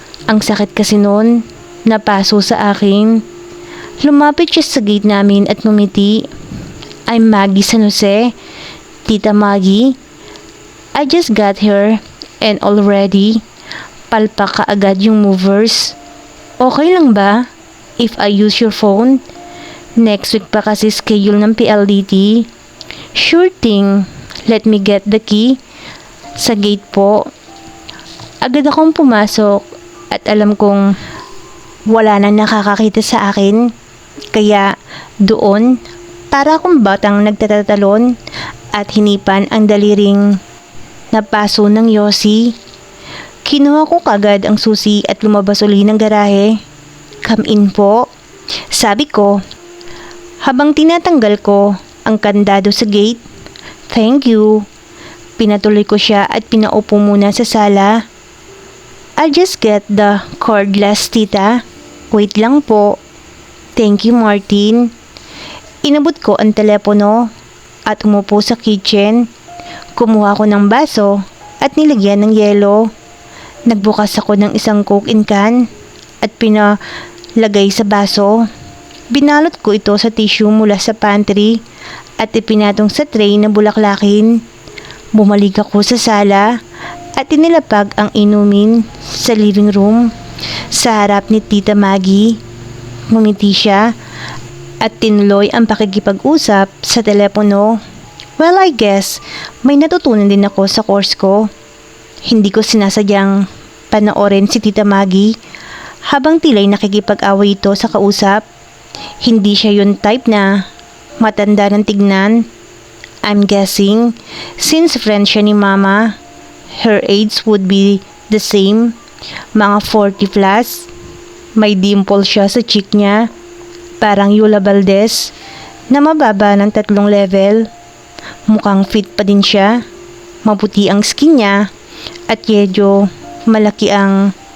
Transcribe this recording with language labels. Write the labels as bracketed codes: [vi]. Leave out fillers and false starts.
[tl] Ang sakit kasi noon, napaso sa akin. Lumapit siya sa gate namin at ngumiti. [en] I'm Maggie San Jose. Tita Maggie. I just got here and already [tl] palpak ka agad yung [en] movers. Okay [tl] lang ba [en] if I use your phone? Next week [tl] pa kasi [en] schedule ng PLDT. Sure thing. Let me get the key. [tl] Sa gate po. Agad akong pumasok at alam kong wala nang nakakakita sa akin. Kaya doon, para akong batang nagtatatalon at hinipan ang daliring napaso ng yosi. Kinuha ko kagad ang susi at lumabas uli ng garahe. [en] Come in po, [tl] sabi ko habang tinatanggal ko ang kandado sa gate. [en] Thank you. [tl] Pinatuloy ko siya at pinaupo muna sa sala. [en] I'll just get the cordless, tita. Wait [tl] lang po. [en] Thank you, Martin. [tl] Inabot ko ang telepono at umupo sa kitchen. Kumuha ko ng baso at nilagyan ng yelo. Nagbukas ako ng isang Coke in can at pinalagay sa baso. Binalot ko ito sa tissue mula sa pantry at ipinatong sa tray na bulaklakin. Bumalik ako sa sala at inilapag ang inumin sa living room sa harap ni Tita Maggie. Ngumiti siya at tinuloy ang pakikipag-usap sa telepono. [en] Well, I guess [tl] may natutunan din ako sa course ko. Hindi ko sinasadyang panoorin si Tita Maggie habang tila'y nakikipag-away ito sa kausap. Hindi siya yung type na matanda ng tignan. [en] I'm guessing, since friend [tl] siya ni Mama, [en] her age would be the same, mga 40 plus. [tl] May dimple siya sa cheek niya, parang Yula Valdez, na mababa ng 3 level. Mukhang fit pa din siya, maputi ang skin niya, at medyo malaki ang...